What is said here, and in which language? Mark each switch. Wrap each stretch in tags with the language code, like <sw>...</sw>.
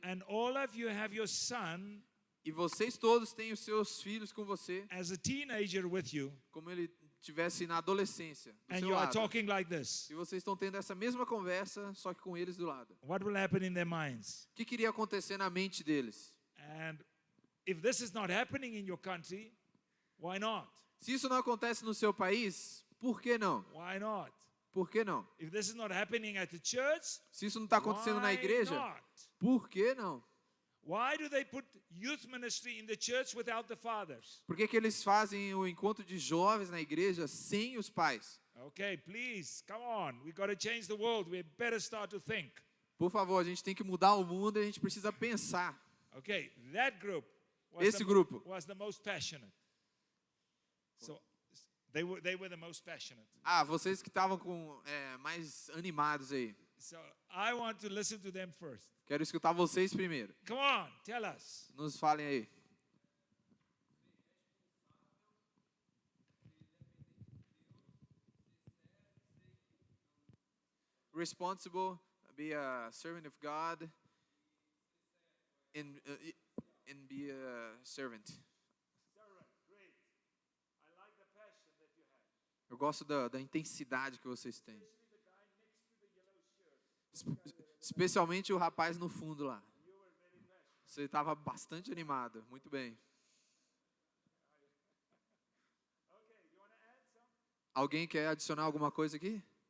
<en>and all of you have your son</en> <pt>e vocês todos têm os seus filhos com você,</pt> <en>as a teenager with you,</en> <pt>como ele estivesse na adolescência, do</pt> <en>and</en> <pt>seu</pt> <en>you are</en> <pt>lado.</pt> <en>talking like this.</en> <pt>E vocês estão tendo essa mesma conversa, só que com eles do lado.</pt> <en>What will happen in their minds?</en> <pt>O que iria acontecer na mente deles?</pt> <en>And if this is not happening in your country, why not?</en> <pt>Se isso não acontece no seu país, por que não?</pt> <en>Why not?</en> <pt>Por que não?</pt> <en>If this is not happening at the church,</en> <pt>Se isso não está acontecendo na</pt> <en>why</en> <pt>igreja,</pt> <en>not?</en> <pt>por que não?</pt> <en>Why do they put youth ministry in the church without the fathers?</en> <pt>Por que que eles fazem o encontro de jovens na igreja sem os pais?</pt> <en>Okay, please, come on. We got to change the world. We better start to think.</en> <pt>Por favor, a gente tem que mudar o mundo e a gente precisa pensar.</pt> <en>Okay, that group was,</en> <pt>Esse grupo</pt> <en>was the most passionate. So they were the most passionate.</en> <pt>Ah, vocês que estavam com mais animados aí.</pt> <en>So I want to listen to them first.</en> <pt>Quero escutar vocês primeiro.</pt> <en>Come on, tell us.</en> <pt>Nos falem aí.</pt> <en>Responsible, be a servant of God, and be a servant. Great. I like the passion that you have.</en> <pt>Eu gosto da intensidade que vocês têm. Especialmente o rapaz no fundo lá. Você estava bastante animado. Muito bem. Alguém quer adicionar alguma coisa aqui?</pt>